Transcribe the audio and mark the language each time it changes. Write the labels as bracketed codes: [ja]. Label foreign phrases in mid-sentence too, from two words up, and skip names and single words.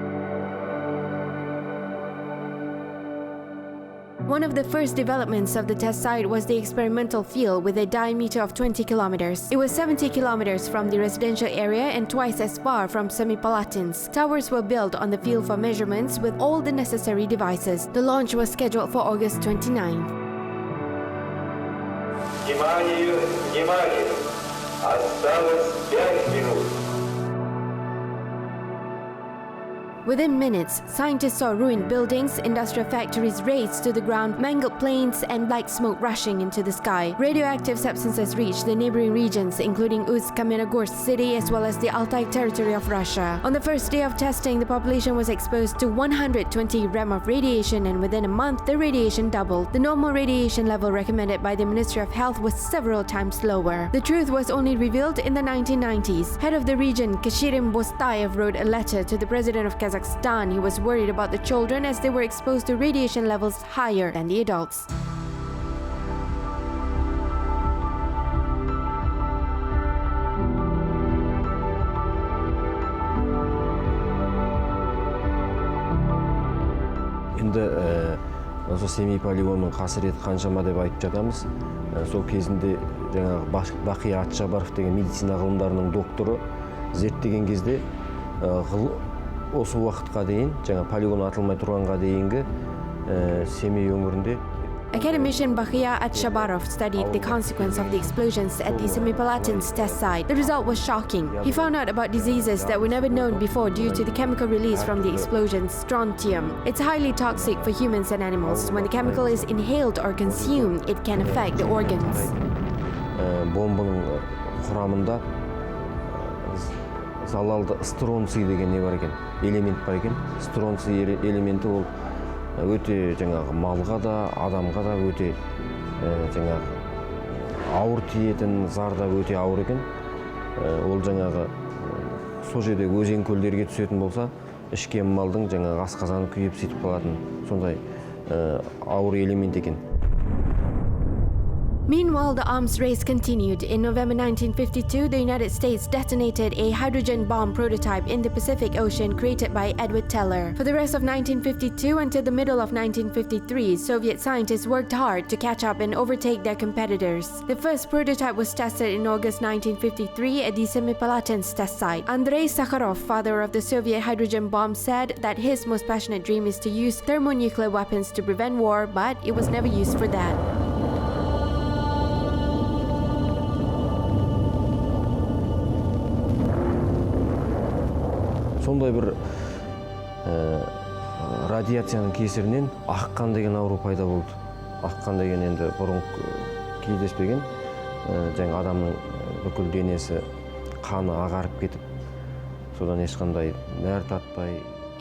[en] One of the first developments of the test site was the experimental field with a diameter of 20 kilometers. It was 70 kilometers from the residential area and twice as far from Semipalatinsk. Towers were built on the field for measurements with all the necessary devices. The launch was scheduled for August 29. [ru] Внимание, внимание! Осталось 5 минут. [en] Within minutes, scientists saw ruined buildings, industrial factories razed to the ground, mangled planes, and black smoke rushing into the sky. Radioactive substances reached the neighboring regions, including Usk-Kamenogorsk city as well as the Altai territory of Russia. On the first day of testing, the population was exposed to 120 rem of radiation, and within a month, the radiation doubled. The normal radiation level recommended by the Ministry of Health was several times lower. The truth was only revealed in the 1990s. Head of the region, Kashirim Bostayev, wrote a letter to the president of Kazakhstan. He was worried about the children as they were exposed to radiation levels higher than the adults. [kk] Енді осы семей полигонының қасіреті қаншама деп айтып жатамыз. Сол кезінде жаңағы Бақия Атшабаров деген медицина ғылымдарының докторы зерттеген кезде осы уақытқа дейін, жаңа полигон атылмай тұрғанға дейінгі Семей өңірінде [en] Academician Baqia Atshabarov studied the consequence of the explosions at the Semipalatinsk test site. The result was shocking. He found out about diseases that were never known before due to the chemical release from the explosions, strontium. It's highly toxic for humans and animals. When the chemical is inhaled or consumed, it can affect the organs. [kk] Бомбаның құрамында залалды стронций деген не бар екен, элемент бар екен. Стронций элементі ол өте жаңағы малға да, адамға да өте жаңағы ауыр тиетін, зардап өте ауыр екен. Ол жаңағы сол жердегі өзен көлдерге түсетін болса, ішкен малдың жаңағы асқазаны күйіп сөйтіп қалатын сондай ауыр элемент екен. [en] Meanwhile, the arms race continued. In November 1952, the United States detonated a hydrogen bomb prototype in the Pacific Ocean created by Edward Teller. For the rest of 1952 until the middle of 1953, Soviet scientists worked hard to catch up and overtake their competitors. The first prototype was tested in August 1953 at the Semipalatinsk test site. Andrei Sakharov, father of the Soviet hydrogen bomb, said that his most passionate dream is to use thermonuclear weapons to prevent war, but it was never used for that. [kk] Сондай бір радиацияның кесірінен аққан деген ауру пайда болды. Аққан деген енді бұрын кездеспеген, жаңа адамның бүкіл денесі қаны ағарып кетіп, содан ешқандай нәр татпай.